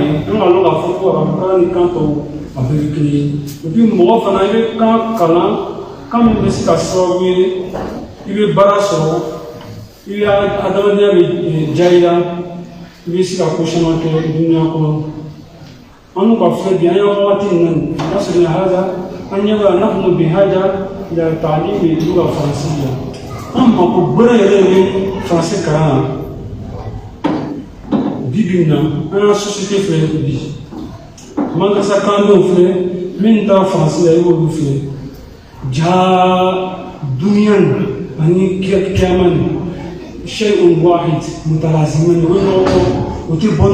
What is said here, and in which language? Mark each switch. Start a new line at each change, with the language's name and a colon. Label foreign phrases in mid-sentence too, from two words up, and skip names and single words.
Bambara: ye an ka lɔn k'a fɔ ko arabukalan ni kan tɔw a bɛɛ bɛ kelen ye
French: et puis
Bambara: mɔgɔ fana i bɛ kan kalan kan min bɛ se ka sababu ye i bɛ baara sɔrɔ i bɛ adamadenya bɛ diya i la i bɛ se ka ko caman kɛ dunuya kɔnɔ an n'u ka filɛ bi an y'an wagati min na nin n'a sɔrɔ nin haja an ɲɛ b'a
Arabic: نحن بحاجة إلى تعليم اللغة الفرنسية
Bambara: an mako gbɛrɛ yɛrɛ ye français kalan na bi bi in na an ka société filɛ bi mankasa kalandenw filɛ min taara faransi la i b'olu filɛ jaa duniya ani kiyama ni
Arabic: شيء واحد متلازمان
Bambara: o ye ɲɔgɔn kɔrɔ o tɛ bɔ